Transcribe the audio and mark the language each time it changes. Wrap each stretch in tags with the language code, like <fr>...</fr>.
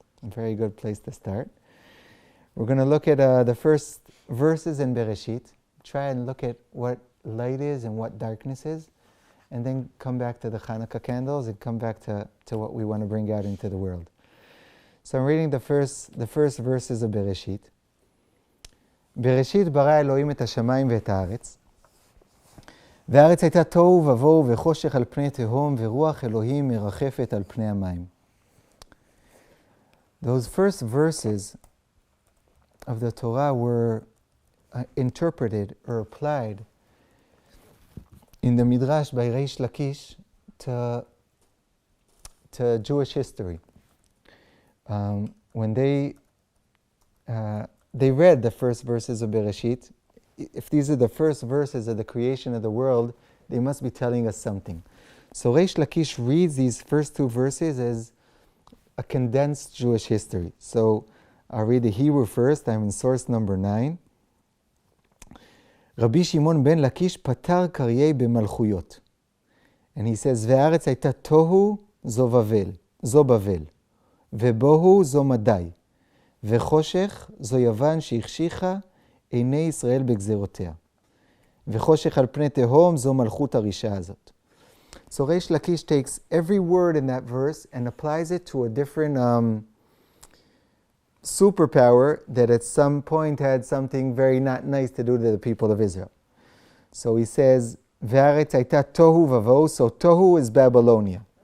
<en>A very good place to start. We're going to look at the first verses in Bereshit, try and look at what light is and what darkness is, and then come back to the Hanukkah candles and come back to what we want to bring out into the world. So I'm reading the first verses of Bereshit.</en> <he>Bereshit bara Elohim et hashamayim ve'et haaretz. והארץ הייתה תוהו ובוהו וחושך על פני תהום ורוח אלוהים מרחפת על פני המים.</he> <en>Those first verses of the Torah were interpreted or applied in the Midrash by Reish Lakish to Jewish history. When they read the first verses of Bereshit, if these are the first verses of the creation of the world, they must be telling us something. So Reish Lakish reads these first two verses as a condensed Jewish history. So I'll read the Hebrew first. I'm in source number 9.</en> <he>Rabbi Shimon ben Lakish patar karyei b'malchuyot.</he> <en>And he says,</en> <he>Ve'aretz hayta tohu zo bavel, ve'bohu zo madai, ve'choshech zo yavan she'ichshicha עיני ישראל בגזרותיה. וחושך על פני תהום זו מלכות הרשעה הזאת.</he> <en>So Reish Lakish takes every word in that verse and applies it to a different superpower that at some point had something very not nice to do to the people of Israel. So he says,</en> <he>והארץ הייתה תוהו ובוהו,</he> <en>so tohu is Babylonia.</en>